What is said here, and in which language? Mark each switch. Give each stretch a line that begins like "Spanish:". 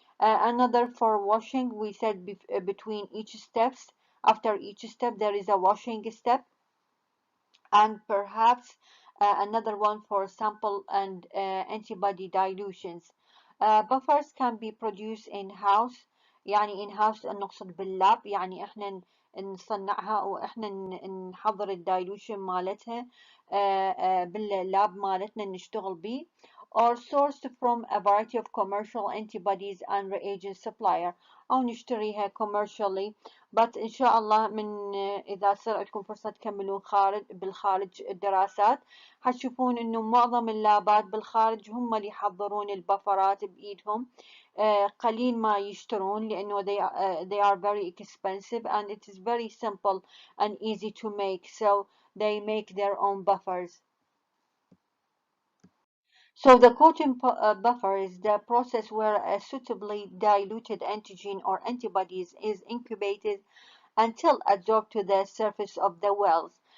English: Another for washing, we said between each steps. After each step, there is a washing step. and perhaps another one for sample and antibody dilutions. Buffers can be produced in-house.
Arabic: يعني in-house نقصد باللاب، يعني احنا نصنعها واحنا نحضر الدايلوشن مالتها باللاب مالتنا نشتغل بيه،
English: or sourced from a variety of commercial antibodies and reagent supplier،
Arabic: أو نشتريها
English: commercially. but
Arabic: إن شاء الله من إذا صار عندكم فرصة تكملون بالخارج الدراسات حتشوفون إنه معظم اللابات بالخارج هم اللي يحضرون البفرات بإيدهم. قليل ما يشترون لأنه
English: they are very expensive and it is very simple and easy to make, so they make their own buffers. So the coating buffer is the process where a suitably diluted antigen or antibodies is incubated until adsorbed to the surface of the wells.